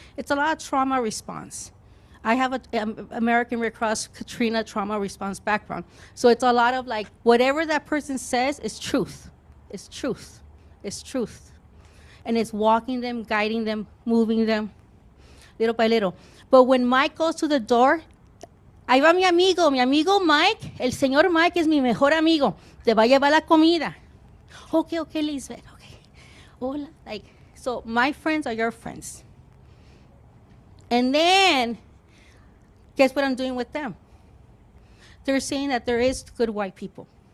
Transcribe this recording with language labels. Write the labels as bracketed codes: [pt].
[en] It's a lot of trauma response. I have an American Red Cross Katrina trauma response background. So it's a lot of like, whatever that person says is truth. It's truth. It's truth. And it's walking them, guiding them, moving them, little by little. But when Mike goes to the door, [es] ahí va mi amigo Mike, el señor Mike es mi mejor amigo, te va a llevar la comida. [en] Okay, Lisbeth, okay. Hola, like, so my friends are your friends. And then, guess what I'm doing with them? They're saying that there is good white people.